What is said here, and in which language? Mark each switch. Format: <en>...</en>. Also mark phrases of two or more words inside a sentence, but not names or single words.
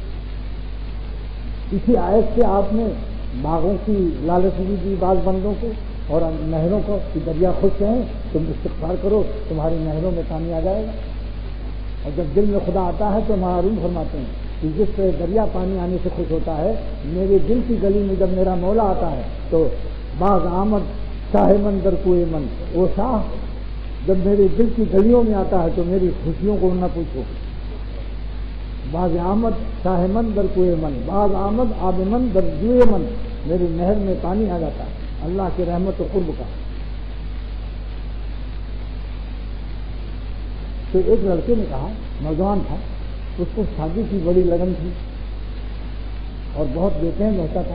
<ur>اسی آیت سے آپ نے باغوں کی لالچ بھی دی بعض بندوں کو اور نہروں کو کہ دریا خشک ہیں تم استغفار کرو تمہاری نہروں میں پانی آ جائے گا. اور جب دل میں خدا آتا ہے تو معلوم فرماتے ہیں کہ جس طرح دریا پانی آنے سے خوش ہوتا ہے, میرے دل کی گلی میں جب میرا مولا آتا ہے تو</ur> <fa>باغ آمد شاہ من در کوئے من,</fa> <ur>وہ شاہ جب میرے دل کی گلیوں میں آتا ہے تو میری خوشیوں کو نہ پوچھو.</ur> <fa>باغ آمد شاہ من در کوئے من, باغ آمد آب من در جوئے من,</fa> <ur>میری نہر میں پانی آ جاتا ہے اللہ کی رحمت و قرب کا. تو ایک لڑکے نے کہا, نوجوان تھا, اس کو شادی کی بڑی لگن تھی اور بہت بے چین رہتا تھا.</ur>